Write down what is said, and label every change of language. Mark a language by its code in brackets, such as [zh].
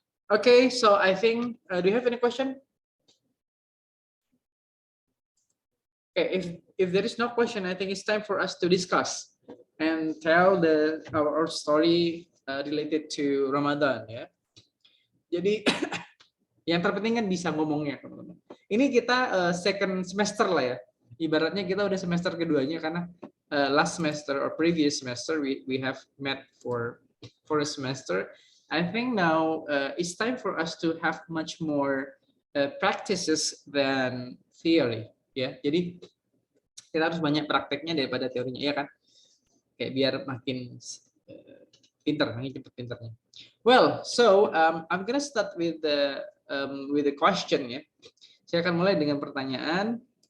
[en] Okay, so I think, do you have any question? Okay, if there is no question, I think it's time for us to discuss and tell our story related to Ramadan, ya. [id] Jadi yang terpenting kan bisa ngomongnya, teman-teman. Ini kita [en] second semester [id] lah ya. Ibaratnya kita udah semester keduanya karena [en] last semester or previous semester we have met for a semester. I think now it's time for us to have much more practices than theory, ya. [id] Jadi kita harus banyak prakteknya daripada teorinya, ya kan? Kayak biar makin pinter, makin cepet pinternya. [en] Well, so I'm gonna start with the question ya. [id] Saya akan mulai dengan pertanyaan.